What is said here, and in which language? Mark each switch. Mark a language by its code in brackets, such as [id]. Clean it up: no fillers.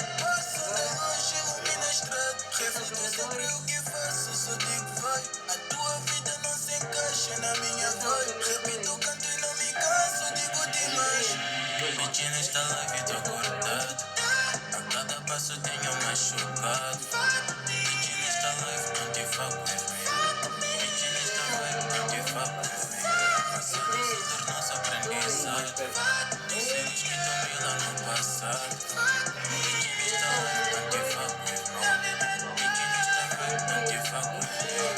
[pt] Passo de longe, ilumina a estrada. Reflito sobre o que faço, só digo vai. A tua vida não se encaixa na minha vibe. Repito o canto e não me canso, digo demais. Bitch nesta live tô acordado. A cada passo tenho machucado. [en] Bitch nesta live don't you fuck with me. Bitch nesta vibe don't you fuck with me. [pt] Passado se tornou-se aprendizado. Disseres que dormi lá no passado. [en] Bitch nesta live don't you fuck with me. Bitch nesta vibe don't you fuck with me.